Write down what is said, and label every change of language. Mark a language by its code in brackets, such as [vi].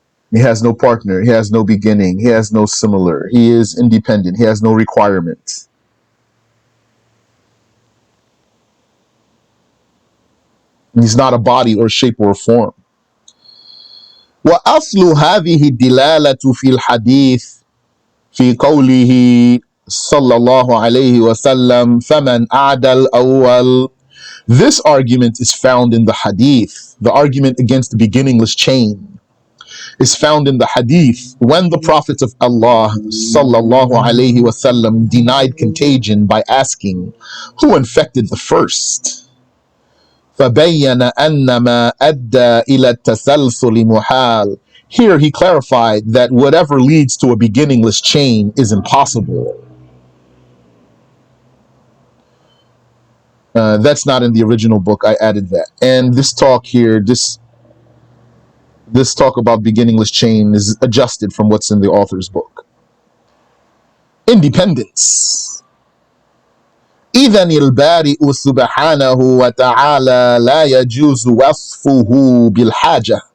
[en] He has no partner. He has no beginning. He has no similar. He is independent. He has no requirement. He's not a body or shape or form. [ar] وأصل هذه الدلالة في الحديث في قوله صلى الله عليه وسلم فمن أعدى الأول. [en] This argument is found in the hadith. The argument against the beginningless chain is found in the hadith when the Prophet of Allah sallallahu alayhi wasallam denied contagion by asking who infected the first. [ar] فَبَيَّنَ أَنَّ مَا أَدَّى إِلَى التَّسَلْسُلِ مُحَالٌ. [en] Here he clarified that whatever leads to a beginningless chain is impossible. That's not in the original book. I added that. And this talk here, this talk about beginningless chain is adjusted from what's in the author's book. Independence. [ar] إذن البارئ سبحانه وتعالى لا يجوز وصفه بالحاجة.